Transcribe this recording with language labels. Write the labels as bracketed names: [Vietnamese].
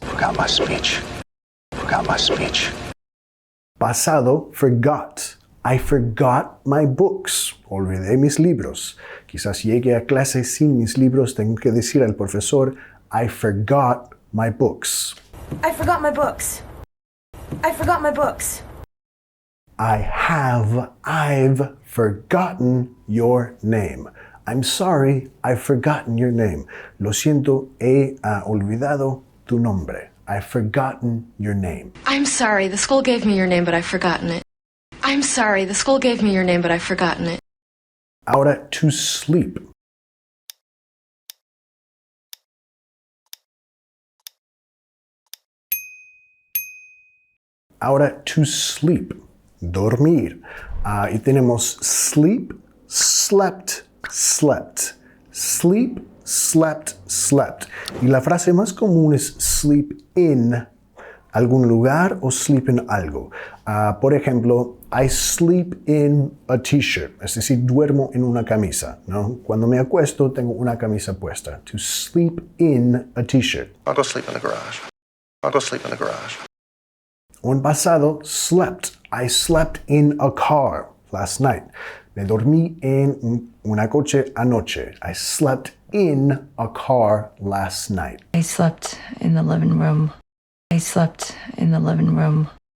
[English] Forgot my speech. Forgot my speech. [Spanish] Pasado, [English] forgot. I forgot my books. [Spanish] Olvidé mis libros. Quizás llegue a clase sin mis libros. Tengo que decir al profesor, [English] I forgot my books. I forgot my books. I forgot my books. I've forgotten your name. I'm sorry, I've forgotten your name. [Spanish] Lo siento, he olvidado tu nombre. [English] I've forgotten your name. I'm sorry, the school gave me your name, but I've forgotten it. I'm sorry, the school gave me your name, but I've forgotten it. [Spanish] Ahora, [English] to sleep. [Spanish] Ahora, [English] to sleep. [Spanish] Dormir. Y tenemos [English] sleep, slept, slept. Sleep, slept, slept. [Spanish] Y la frase más común es [English] sleep in [Spanish] algún lugar o sleep in algo. Por ejemplo, [English] I sleep in a t-shirt. [Spanish] Es decir, duermo en una camisa, ¿no? Cuando me acuesto, tengo una camisa puesta. [English] To sleep in a t-shirt. I'll go sleep in the garage. I'll go sleep in the garage. [Spanish] O en pasado, slept. [English] I slept in a car last night. [Spanish] Me dormí en una coche anoche. [English] I slept in a car last night. I slept in the living room. I slept in the living room.